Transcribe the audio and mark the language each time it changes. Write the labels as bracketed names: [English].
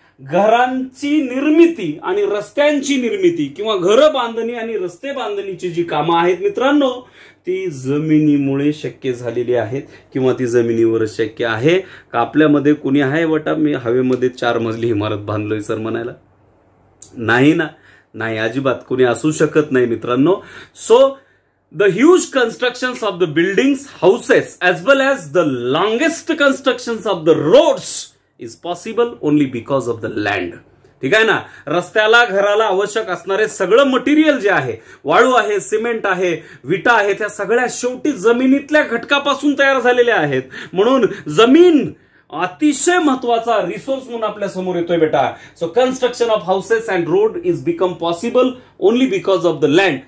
[Marathi] घरांची निर्मिती आणि रस्त्यांची निर्मिती किंवा घरं बांधणी आणि रस्ते बांधणीची जी कामं आहेत मित्रांनो, ती जमिनीमुळे शक्य झालेली आहेत किंवा ती जमिनीवर शक्य आहे का? आपल्यामध्ये कुणी आहे वटा मी हवेमध्ये 4 मजली इमारत बांधलोय सर म्हणायला? नाही ना, नाही, अजिबात कोणी असू शकत नाही मित्रांनो. [English] So the huge constructions of the buildings, houses, as well as the longest constructions of the roads is possible only because of the land. [Marathi] ठीक आहे ना, रस्त्याला घराला आवश्यक असणारे सगळं मटेरियल जे आहे, वाळू आहे, सिमेंट आहे, विटा आहे, त्या सगळ्या शेवटी जमिनीतल्या घटकापासून तयार झालेल्या आहेत. म्हणून जमीन अतिशय महत्वाचा रिसोर्स म्हणून आपल्या समोर येतोय बेटा. [English] So construction of houses and road is become possible only because of the land.